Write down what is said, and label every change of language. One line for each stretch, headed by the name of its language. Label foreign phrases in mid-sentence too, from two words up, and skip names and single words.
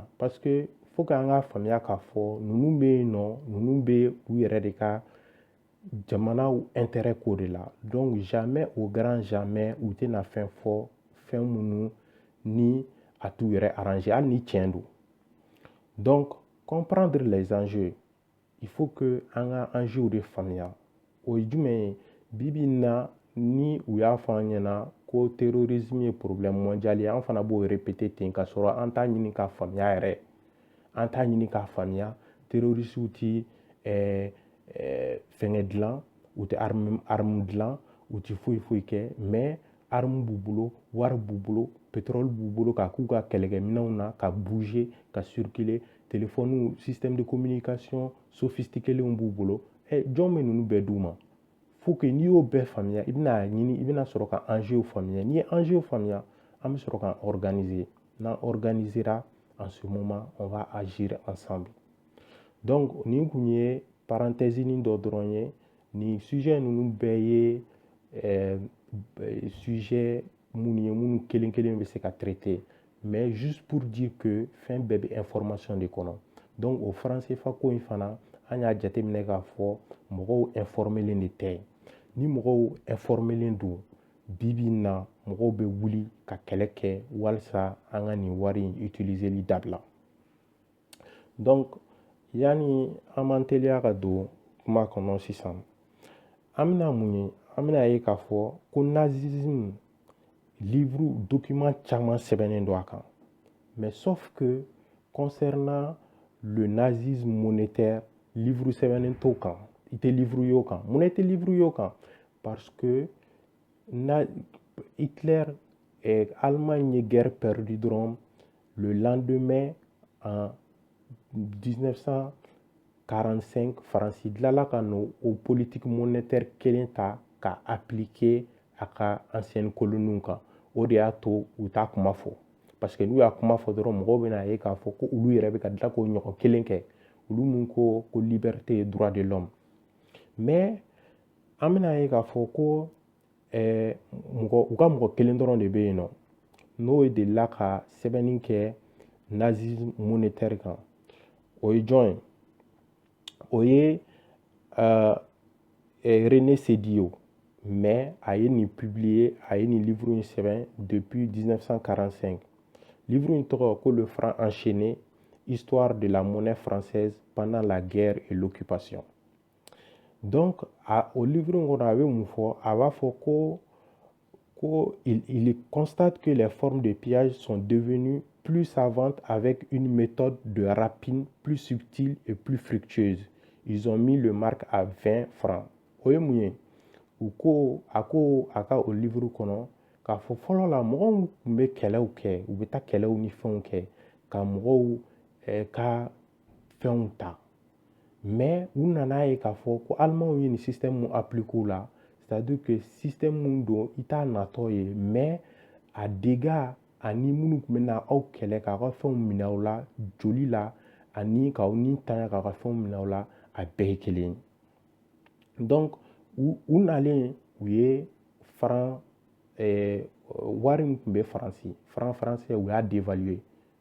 French: Parce que faut que
Bambara: an ka faamuya k'a fɔ ninnu bɛ yen nɔ, ninnu bɛ u yɛrɛ de ka jamanaw intérêt ko de la.
French: Donc jamais au grand jamais
Bambara: u tɛna fɛn fɔ fɛn minnu ni a t'u yɛrɛ arranger, hali ni tiɲɛ don.
French: Donc comprendre les enjeux, il faut que
Bambara: an ka enjeux de faamuya. O ye jumɛn ye? Bibi na ni u y'a fɔ an ɲɛna ko terrorisme ye
French: problème mondial
Bambara: ye, an fana b'o répéter ten ka sɔrɔ an t'a ɲini k'a faamuya yɛrɛ. An t'a ɲini k'a faamuya. Terroristes ti fɛngɛ dilan, u tɛ arme dilan, u ti foyi kɛ, mais arme b'u bolo, wari b'u bolo, pétrole b'u bolo k'a k'u ka kɛlɛkɛminɛnw na, ka bouger, ka circuler, téléphone,
French: système de communication sophistiqué
Bambara: b'u bolo. Jɔn bɛ ninnu bɛɛ d'u ma?
French: Faut que
Bambara: n'i y'o bɛɛ faamuya, i bɛna sɔrɔ ka enjeu faamuya. N'i ye enjeu faamuya, an bɛ sɔrɔ ka organiser. N'an organisera,
French: en ce moment, on va agir ensemble.
Bambara: Donc nin kun ye parenthèse nin dɔ dɔrɔn ye, ni sujet ninnu bɛɛ ye sujet minnu ye minnu kelen bɛ se ka traiter,
French: mais juste pour dire que
Bambara: fɛn bɛɛ bɛ information de kɔnɔ. Donc o français fa ko in fana an y'a jateminɛ k'a fɔ mɔgɔw informelen de tɛ. Ni mɔgɔw informelen don, bibi na mɔgɔw bɛ wuli ka kɛlɛ kɛ walasa an ka nin wari in utiliseli dabila. Donc yani an m'an teliya ka don kuma kɔnɔ sisan, an bɛna mun ye? An bɛna ye k'a fɔ ko nazisme livre document caman sɛbɛnnen don a kan.
French: Mais sauf que concernant le nazisme monétaire,
Bambara: livre sɛbɛnnen t'o kan. I tɛ livre y'o kan. Mun i tɛ livre y'o kan?
French: Parce que
Bambara: Hitler Allemagne ye
French: guerre perdue
Bambara: dɔrɔn
French: le lendemain en 1945
Bambara: Faransi dilala ka n'o
French: politique monétaire
Bambara: kelen ta ka appliquer a ka
French: ancienne colonie
Bambara: kan. O de y'a to u t'a kuma fɔ.
French: Parce que
Bambara: n'u y'a kuma fɔ dɔrɔn mɔgɔw bɛna ye k'a fɔ ko olu yɛrɛ bɛ ka tila k'o ɲɔgɔn kelen kɛ. Olu mun ko
French: liberté et droit de l'homme.
Bambara: Mais an bɛna ye k'a fɔ ko u ka mɔgɔ kelen dɔrɔn de bɛ yen nɔ n'o ye delila ka sɛbɛnni kɛ
French: nazisme monétaire
Bambara: kan. O ye jɔn ye? O ye René Sédiyo. Mais a ye nin publier, a ye nin livre in sɛbɛn depuis 1945. Livre in tɔgɔ ko Le franc enchaîné, histoire de la monnaie française pendant la guerre et l'occupation. Donc au livre in kɔnɔ a bɛ mun fɔ? A b'a fɔ
French: il constate que les formes de pillage sont devenues plus savantes avec une méthode de rapine plus subtile et plus fructueuse. Ils ont mis le marque à 20 francs.
Bambara: O ye mun ye? A ko a ka o livre kɔnɔ k'a fɔ fɔlɔ la mɔgɔw tun bɛ kɛlɛw kɛ, u bɛ taa kɛlɛw ni fɛnw kɛ ka mɔgɔw ka fɛnw ta. Mais u nana ye k'a fɔ ko Allemands ye nin système mun appliquer la,
French: c'est-à-dire que
Bambara: système mun don i t'a natɔ ye, mais a dégâts ani minnu tun bɛ na aw kɛlɛ k'a ka fɛnw minɛ aw la joli la ani k'aw ni tanya k'a ka fɛnw minɛ aw la, a bɛɛ ye kelen. Donc u nalen u ye franc wari min tun bɛ Faransi,
French: franc français
Bambara: u y'a dévaluer.